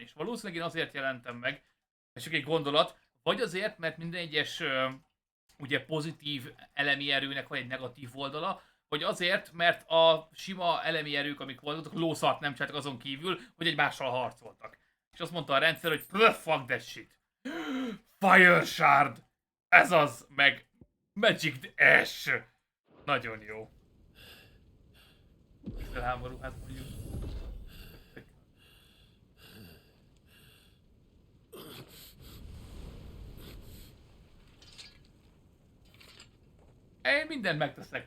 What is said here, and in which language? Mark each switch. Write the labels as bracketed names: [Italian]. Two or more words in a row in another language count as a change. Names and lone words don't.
[Hungarian] És valószínűleg én azért jelentem meg, ez csak egy gondolat, vagy azért, mert minden egyes ugye pozitív elemi erőnek van egy negatív oldala, vagy azért, mert a sima elemi erők, amik voltak, lószart nem csináltak azon kívül, hogy egymással harcoltak. És azt mondta a rendszer, hogy [English] fuck that shit. Fire Shard! [Hungarian] Ez az, meg Magic Ash! Nagyon jó. Háború, hát mondjuk. Én mindent megteszek.